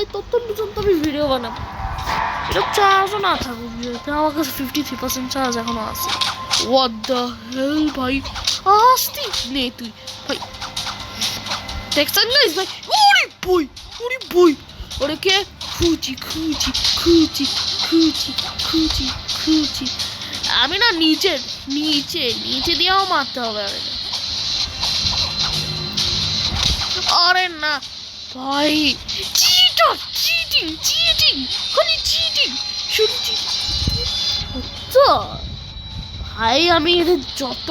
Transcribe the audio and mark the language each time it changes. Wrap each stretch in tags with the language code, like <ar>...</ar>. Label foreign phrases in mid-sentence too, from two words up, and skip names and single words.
<bn>ততক্ষণ পর্যন্ত আমি ভিডিও বানাবো এটা চার্জও না থাকুক ভিডিওতে আমার কাছে 53% চার্জ এখনো আছে</bn> <en>what the hell</en> <bn>ভাই আসতি নে তুই ভাই দেখছেন গাইস ভাই ওরে বই ওরে কে খুচি খুচি খুচি খুচি খুচি খুচি আমি না নিচে নিচে নিচে দিয়েও মারতে হবে আরে না ভাই চিটার চিটিং চিটিং খালি চিটিং শুধু তো ভাই আমি এটা যত</bn>